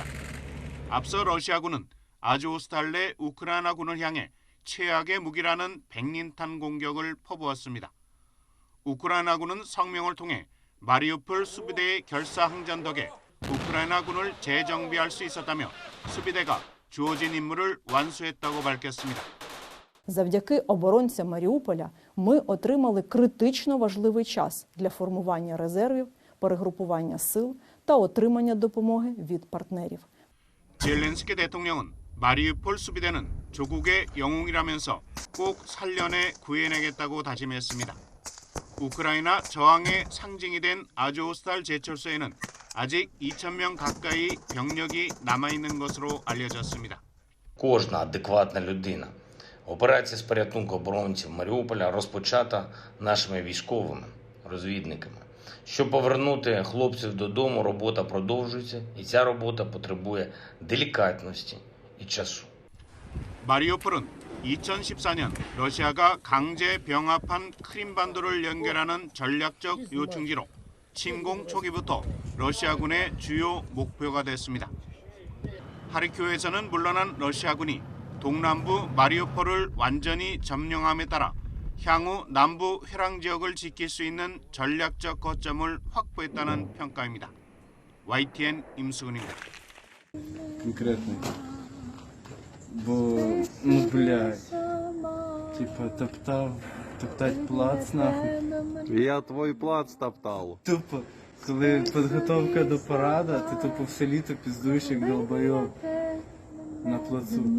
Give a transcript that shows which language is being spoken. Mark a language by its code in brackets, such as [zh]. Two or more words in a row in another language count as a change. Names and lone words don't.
[ko] 앞서 러시아군은 아즈오스탈 내 우크라이나군을 향해 최악의 무기라는 백린탄 공격을 퍼부었습니다. 우크라이나군은 성명을 통해 마리우폴 수비대의 결사항전 덕에 우크라이나군을 재정비할 수 있었다며 수비대가 주어진 임무를 완수했다고 밝혔습니다. [uk] Завдяки оборонцям Маріуполя ми отримали критично важливий час для формування резервів, перегрупування сил та отримання допомоги від партнерів. [ko] 젤렌스키 대통령은 마리우폴 수비대는 조국의 영웅이라면서 꼭 살려내 구해내겠다고 다짐했습니다. 우크라이나 저항의 상징이 된 아즈오스탈 제철소에는 아직 2,000명 가까이 병력이 남아있는 것으로 알려졌습니다. [uk] Кожна адекватна людина. Операція з порятунку оборонців Маріуполя розпочата нашими військовими, розвідниками. Щоб повернути хлопців додому, робота продовжується, і ця робота потребує делікатності і часу. [ko] 마리우폴은 2014년 러시아가 강제 병합한 크림반도를 연결하는 전략적 요충지로 침공 초기부터 러시아군의 주요 목표가 됐습니다. 하르키우에서는 물러난 러시아군이 동남부 마리우폴을 완전히 점령함에 따라 향후 남부 회랑 지역을 지킬 수 있는 전략적 거점을 확보했다는 평가입니다. YTN 임수근입니다. [ru] Конкретно. Бо, ну, блядь, типа топтать плац, нахуй. Я твой плац топтал. [uk] Тупо, коли підготовка до парада, ти тупо все літо піздуєш, як долбойоб на плацу.